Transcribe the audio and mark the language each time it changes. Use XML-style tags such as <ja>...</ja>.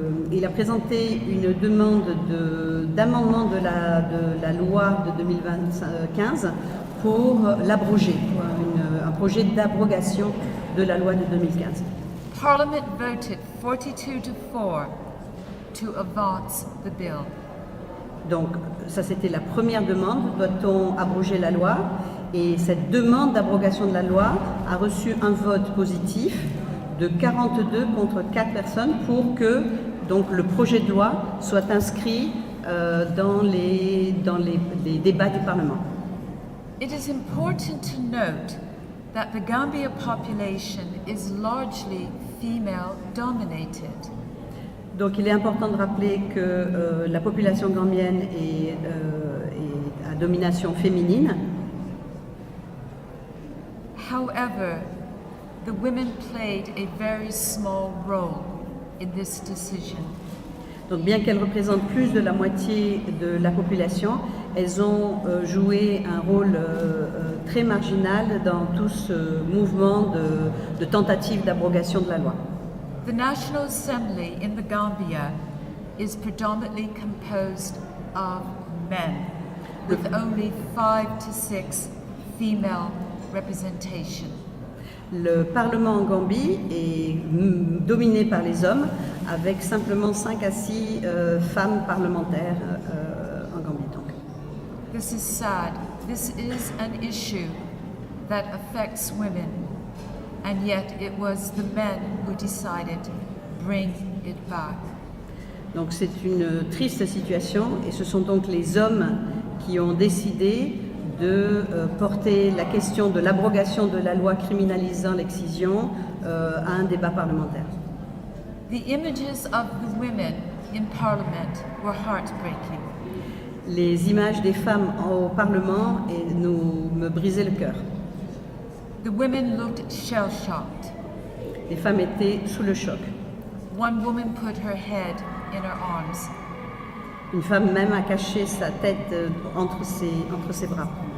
<fr>il a présenté une demande d'amendement de la loi de 2015 pour l'abroger, un projet d'abrogation de la loi de 2015.</fr> <en>Parliament voted 42-4 to advance the bill.</en> <fr>Donc ça c'était la première demande, doit-on abroger la loi? Et cette demande d'abrogation de la loi a reçu un vote positif de 42 contre 4 personnes pour que donc, le projet de loi soit inscrit dans les débats du Parlement.</fr> <en>It is important to note that the Gambia population is largely female dominated.</en> <fr>Donc il est important de rappeler que la population gambienne est à domination féminine.</fr> <en>However, the women played a very small role in this decision.</en> <fr>Donc bien qu'elles représentent plus de la moitié de la population, elles ont joué un rôle très marginal dans tout ce mouvement de tentative d'abrogation de la loi.</fr> <en>The National Assembly in the Gambia is predominantly composed of men, with only 5 to 6 female representation.</en> <fr>Le Parlement en Gambie est dominé par les hommes, avec simplement 5 à 6 femmes parlementaires en Gambie. Donc.</fr> <en>This is sad. This is an issue that affects women, and yet it was the men who decided to bring it back.</en> <fr>Donc c'est une triste situation, et ce sont donc les hommes qui ont décidé de porter la question de l'abrogation de la loi criminalisant l'excision à un débat parlementaire.</fr> <en>The images of the women in Parliament were heartbreaking.</en> <fr>Les images des femmes au Parlement me brisaient le cœur.</fr> <en>The women looked shell-shocked.</en> <fr>Les femmes étaient sous le choc.</fr> <en>One woman put her head in her arms.</en> <fr>Une femme même a caché sa tête entre ses bras.</fr>